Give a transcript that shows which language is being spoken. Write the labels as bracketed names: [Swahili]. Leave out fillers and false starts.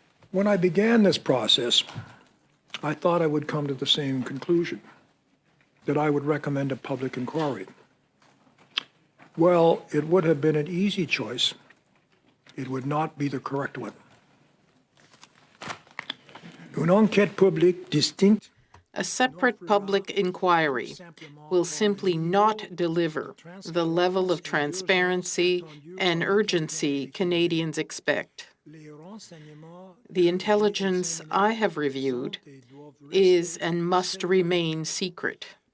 [English] When I began this process, I thought I would come to the same conclusion, that I would recommend a public inquiry. Well, it would have been an easy choice. It would not be the correct one. [French] Une enquête publique distincte. [English] A separate public inquiry will simply not deliver the level of transparency and urgency Canadians expect. The intelligence I have reviewed is and must remain secret.